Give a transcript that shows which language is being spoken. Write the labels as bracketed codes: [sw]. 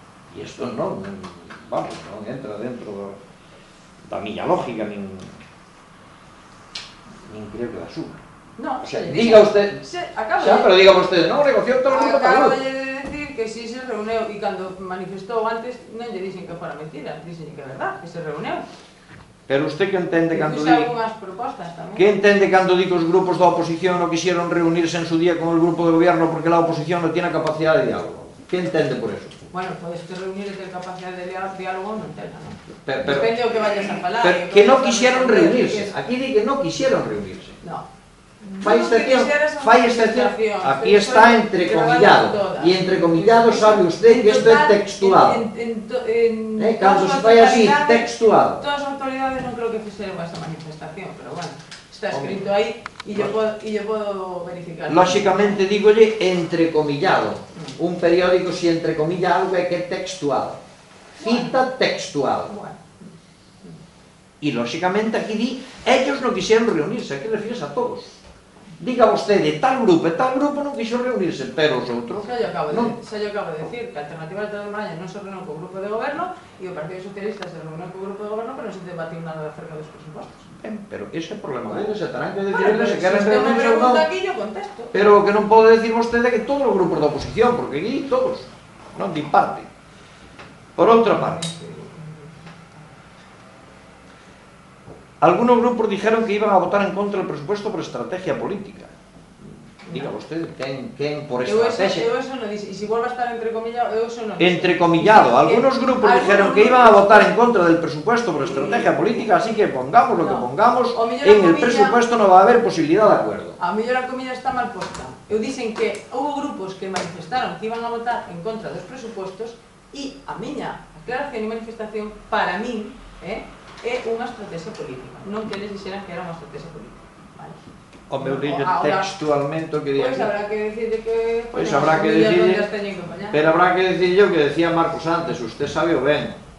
[gl] E isto non entra dentro da miña lógica, nin creo que da súa. Non, [es] diga usted, [gl] pero diga vostede, non negociou todo o grupo tal. Acabo de decir que si se reuneu e cando manifestou antes non lle dixen que fora mentira, dixen que é verdad, que se reuneu. Pero usted que entende cando di... algunhas propostas tamén. Que entende cando di que os grupos da oposición non quixeron reunirse [es] en su día con el grupo de gobierno porque la oposición [gl] non tiene capacidad de diálogo? Que entende por eso? Bueno, podes que reunir e ter capacidade de diálogo non tela, non? Pero, depende do que vayas a falar. Pero que non quixeron reunirse. Aquí di que non quixeron reunirse. No. Fai excepción. Aquí está entrecomillado. E entrecomillado sabe usted que isto é textual. Cando se fai así, textual. Todas as autoridades non creo que fixeron esta manifestación, pero bueno, está escrito aí e yo podo verificar. Lóxicamente dígolle entrecomillado. Un periódico si entrecomilla algo é que é textual. Cita textual. E lóxicamente aquí di, ellos non quixeron reunirse, aquí refires a todos. diga vostede, tal grupo e tal grupo non quixo reunirse, pero os outros Xa lle acabo non. de decir que a Alternativa de Maña non se reuniu co grupo de goberno e o Partido Socialista se reuniu co grupo de goberno, pero non se debatiu nada acerca dos presupostos. Ben, pero ese é o problema deles, se terán que decir eles se queren se reunirse ou non. pregunta aquí, yo contesto. Pero o que non pode decir vostede é que todos os grupos da oposición, porque aquí todos, non din parte. [es] Por outra parte, algunos grupos dijeron que iban a votar en contra del presupuesto por estrategia política. [gl] Diga vostede, quen por estrategia? Eu eso non dixo, e se volve a estar entrecomillado, eu eso non dixo. [es] Entrecomillado, algunos grupos dijeron que iban a votar en contra del presupuesto por estrategia política, así que pongamos lo que pongamos, en el presupuesto no va a haber posibilidad de acuerdo. [gl] A mellor a comilla está mal posta. Eu dixen que houve grupos que manifestaron que iban a votar en contra dos presupostos e a miña aclaración e manifestación, para min, é unha estrategia política. Non que eles dixeran que era unha estrategia política. Vale? O meu dille textualmente o que di aquí. Pois [es] habrá que decirle que... Pois habrá que decirle... Pero habrá que decirle o que decía Marcos antes, usted sabe o ben.